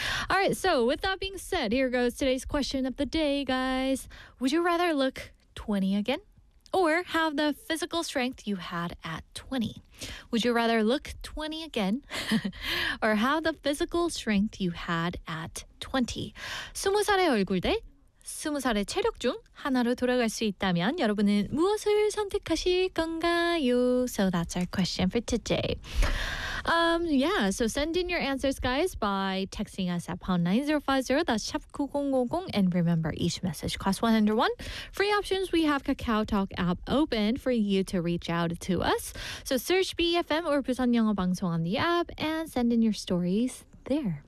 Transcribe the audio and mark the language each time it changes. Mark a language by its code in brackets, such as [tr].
[en] All right, so with that being said, here goes today's question of the day, guys. Would you rather look 20 again or have the physical strength you had at 20? Would you rather look 20 again or have the physical strength you had at 20? [ko] 20살의 얼굴 대 20살의 체력 중 하나로 돌아갈 수 있다면 여러분은 무엇을 선택하실 건가요? [en] So that's our question for today. Yeah, so send in your answers, guys, by texting us at #9050, that's #9050, and remember, each message costs 101. Free options, we have Kakao Talk app open for you to reach out to us. So search BFM or Busan Yeongeo Bangsong on the app and send in your stories there.